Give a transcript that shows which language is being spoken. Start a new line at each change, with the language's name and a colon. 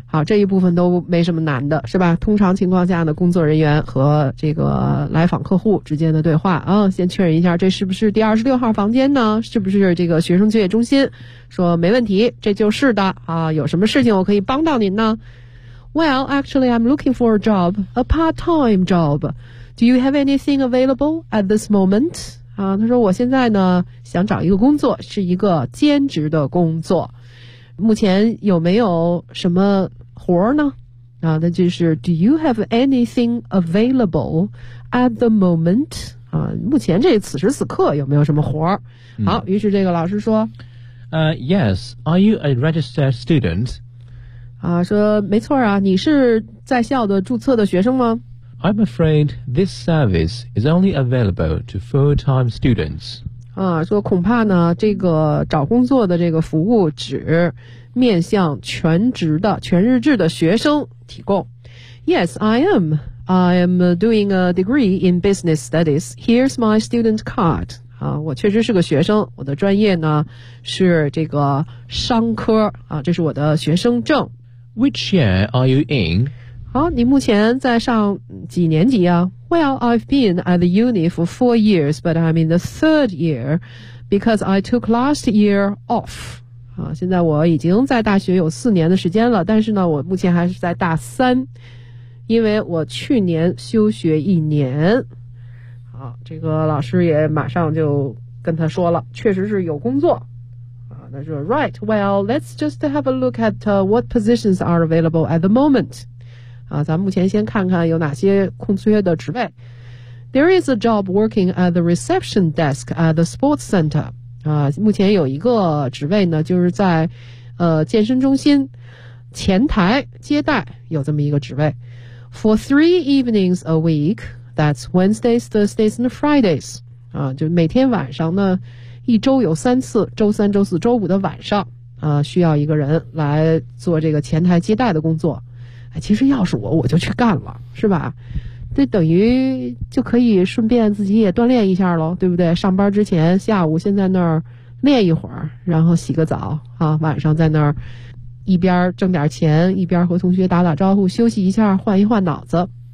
Chinese: 好，这一部分都没什么难的，是吧？通常情况下呢，工作人员和这个来访客户之间的对话啊，先确认一下，这是不是第26号房间呢？是不是这个学生就业中心？说没问题，这就是的啊，有什么事情我可以帮到您呢？
English: Well, actually, I'm looking for a job, a part-time job. Do you have anything available at this moment?
Chinese: 啊，他说我现在呢想找一个工作，是一个兼职的工作。目前有没有什么活呢？啊，那就是
English: Do you have anything available at the moment?
Chinese: 啊，目前这此时此刻有没有什么活？好，于是这个老师说
English: ，Yes, are you a registered student?
Chinese: 啊，说没错啊，你是在校的注册的学生吗
English: ？I'm afraid this service is only available to full-time students.
Chinese: 啊，说恐怕呢，这个找工作的这个服务只面向全职的、全日制的学生提供。
English: Yes, I am. I am doing a degree in business studies. Here's my student card.
Chinese: 啊，我确实是个学生，我的专业呢是这个商科啊，这是我的学生证。
English: Which year are you in?
Chinese: 好，你目前在上几年级啊
English: ？Well, I've been at the uni for 4 years, but I'm in the third year because I took last year off.
Chinese: 啊，现在我已经在大学有4年的时间了，但是呢，我目前还是在大三，因为我去年休学一年。好，这个老师也马上就跟他说了，确实是有工作。
English: Right, well, let's just have a look at what positions are available at the moment.
Chinese: 啊，咱目前先看看有哪些空缺的职位。
English: There is a job working at the reception desk at the sports center.
Chinese: 啊，目前有一个职位呢，就是在健身中心前台接待，有这么一个职位。
English: For 3 evenings a week, that's Wednesdays, Thursdays, and Fridays.
Chinese: 啊，就每天晚上呢。一周有3次，周三、周四、周五的晚上，啊，需要一个人来做这个前台接待的工作。哎，其实要是我就去干了，是吧？这等于就可以顺便自己也锻炼一下喽，对不对？上班之前，下午先在那儿练一会儿，然后洗个澡啊，晚上在那儿一边挣点钱，一边和同学打打招呼，休息一下，换一换脑子。